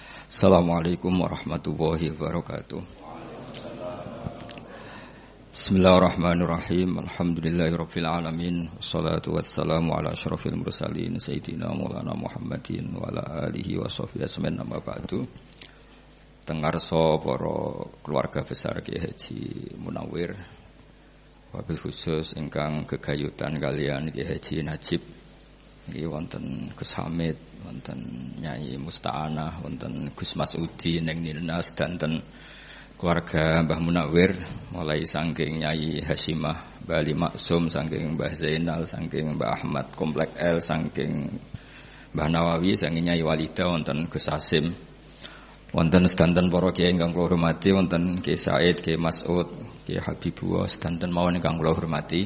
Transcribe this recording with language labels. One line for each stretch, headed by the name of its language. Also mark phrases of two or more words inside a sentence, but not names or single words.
Arabic: السلام عليكم ورحمة الله وبركاته. بسم الله الرحمن الرحيم. الحمد لله رب العالمين. والصلاة والسلام على أشرف المرسلين سيدنا مولانا محمد وعلى آله وصحبه أجمعين. أما بعد.
Javanese: Tengarsa para
Indonesian: keluarga besar
Javanese: Kyai Haji Munawwir,
Arabic: وبالخصوص
Javanese: ingkang gegayutan kalian Kyai Haji Najib. Iki wonten Gus Hamid, wonten Nyai Musta'anah, wonten Gus Masudi ning Nirnas, danten keluarga Mbah Munawwir mulai saking Nyai Hasimah, Mbah Ali Maksum, saking Mbah Zainal, saking Mbah Ahmad Komplek L, saking Mbah Nawawi, saking Nyai Walida, wonten Gus Hasim, wonten sedanten para kiai ingkang kula hormati, wonten Kiai Said, Kiai Mas'ud, Kiai Habibullah, sedanten mawon ingkang kula hormati.